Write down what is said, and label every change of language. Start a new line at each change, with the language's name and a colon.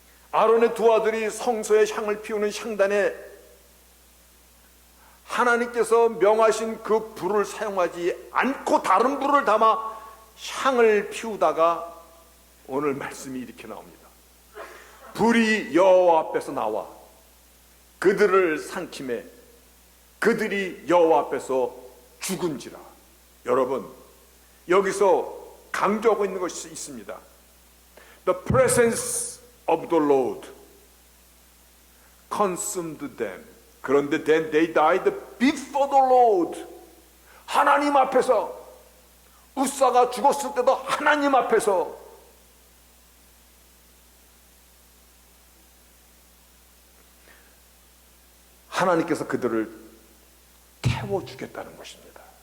Korean: 아론의 두 아들이 성소에 향을 피우는 향단에 하나님께서 명하신 그 불을 사용하지 않고 다른 불을 담아 향을 피우다가 오늘 말씀이 이렇게 나옵니다. 불이 여호와 앞에서 나와 그들을 삼키매 그들이 여호와 앞에서 죽은지라. 여러분, 여기서 강조하고 있는 것이 있습니다.
English: The presence of the Lord consumed them.
Korean: 그런데
English: then they died before the Lord.
Korean: 하나님 앞에서, 우사가 죽었을 때도 하나님 앞에서 하나님께서 그들을 태워 주겠다는 것입니다.